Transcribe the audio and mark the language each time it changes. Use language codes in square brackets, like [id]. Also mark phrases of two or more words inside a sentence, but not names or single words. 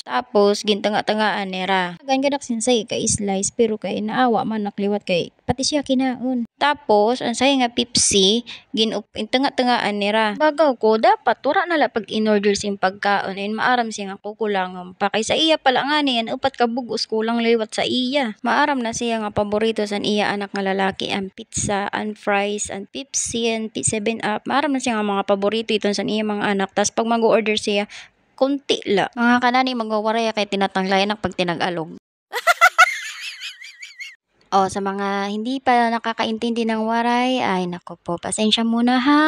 [war] Tapos gintanga-tangaan nera. Gan gadak sinsay ka slice pero kay naawa man nakliwat kay pati siya kinaon. Tapos ang sayo nga Pepsi tanga-tangaan nera. Bagaw ko dapat tura na la pag in-order sim pagkaon and maaram siya nga kukulangan pa kay sa iya pala nga niyan 4 ka bugos kulang liwat sa iya. Maaram na siya nga paborito san iya anak nga lalaki ang pizza, ang fries, ang Pepsi, and 7 Up. Maaram na siya nga mga paborito iton sa iya mga anak. Tas pag mag-order siya, konti la. Mga kanani magwawaray kay tinatanglayan anak pag tinag-alog. [tl] Sa mga hindi pa nakakaintindi ng waray, ay nako po, pasensya muna ha.